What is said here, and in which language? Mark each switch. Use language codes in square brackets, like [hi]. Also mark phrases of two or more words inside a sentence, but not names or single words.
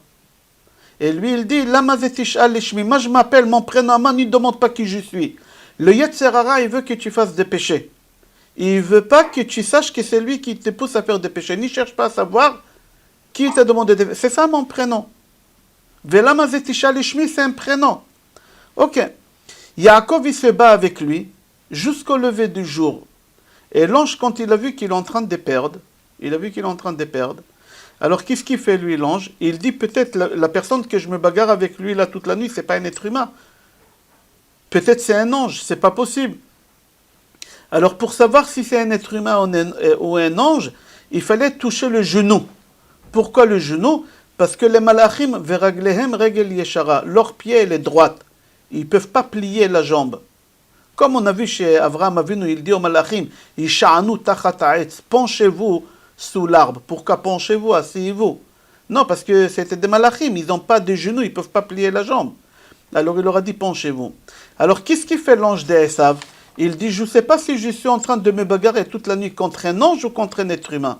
[fr] Et lui, il dit, [he] למה זה תשאל לשמי. [fr] Moi, je m'appelle mon prénom, ne demande pas qui je suis. Le [he] יצר הרע, [fr] il veut que tu fasses des péchés. Il ne veut pas que tu saches que c'est lui qui te pousse à faire des péchés. N'y cherche pas à savoir qui t'a demandé de... C'est ça mon prénom. [he] ולמה זה תשאל לשמי, [fr] c'est un prénom. Ok. Yaakov, il se bat avec lui jusqu'au lever du jour. Et l'ange, quand il a vu qu'il est en train de perdre, alors qu'est-ce qu'il fait lui, l'ange? Il dit peut-être la personne que je me bagarre avec lui là toute la nuit, c'est pas un être humain. Peut-être c'est un ange, c'est pas possible. Alors pour savoir si c'est un être humain ou un ange, il fallait toucher le genou. Pourquoi le genou? Parce que les malachim, [he] ורגליהם רגל ישרה, [fr] leur pied elle est droite. Ils ne peuvent pas plier la jambe. Comme on a vu chez Avraham Avinu, il dit aux malachim, [he] ישענו תחת העץ, [fr] penchez-vous sous l'arbre. Pourquoi penchez-vous, asseyez-vous? Non, parce que c'était des malachim, ils n'ont pas de genoux, ils ne peuvent pas plier la jambe. Alors il leur a dit, penchez-vous. Alors qu'est-ce qu'il fait l'ange d'Esav? Il dit, je ne sais pas si je suis en train de me bagarrer toute la nuit contre un ange ou contre un être humain.